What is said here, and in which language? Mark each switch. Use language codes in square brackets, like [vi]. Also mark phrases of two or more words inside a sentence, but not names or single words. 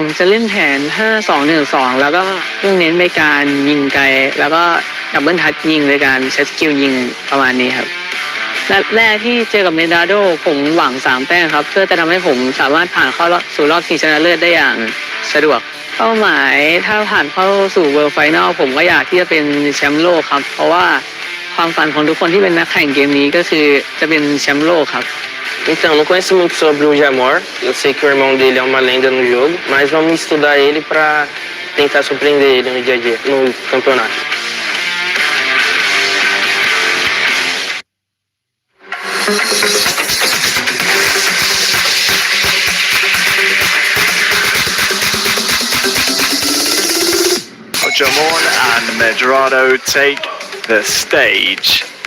[th] จะเล่นแผน 5-2-1-2 แล้วก็เน้นไปการยิงไกลแล้วก็ [en] double touch [th] ยิงโดยการใช้สกิลยิงประมาณนี้ครับนัดแรกที่เจอกับเมดราโดผมหวัง3 แต้มครับเพื่อจะทำให้ผมสามารถผ่านเข้าสู่รอบชิงชนะเลิศได้อย่างสะดวกเป้าหมายถ้าผ่านเข้าสู่ [en] World Final [th] ผมก็อยากที่จะเป็นแชมป์โลกครับเพราะว่าความฝันของทุกคนที่เป็นนักแข่งเกมนี้ก็คือจะเป็นแชมป์โลกครับ [pt] Então, não conheço muito sobre o Jamor. Eu sei que o irmão dele é uma lenda no jogo, mas vamos estudar ele para tentar surpreender ele no dia a dia, no campeonato. [en] Jamon and Medrado take the stage.